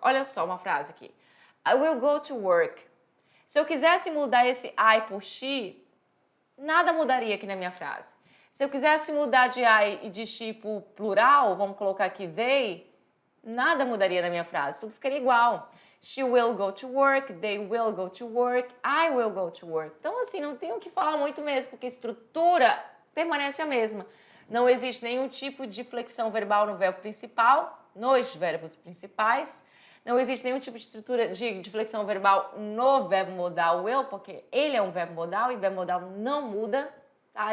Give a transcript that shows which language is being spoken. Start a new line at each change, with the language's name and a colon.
Portuguese: Olha só uma frase aqui.
English: I will go to work.
Portuguese: Se eu quisesse mudar esse I por she, nada mudaria aqui na minha frase. Se eu quisesse mudar de I e de she por plural, vamos colocar aqui they, nada mudaria na minha frase, tudo ficaria igual.
English: She will go to work, they will go to work, I will go to work.
Portuguese: Então, assim, não tem o que falar muito mesmo, porque a estrutura permanece a mesma. Não existe nenhum tipo de flexão verbal no verbo principal, nos verbos principais. Não existe nenhum tipo de estrutura de flexão verbal no verbo modal will, porque ele é um verbo modal e verbo modal não muda, tá?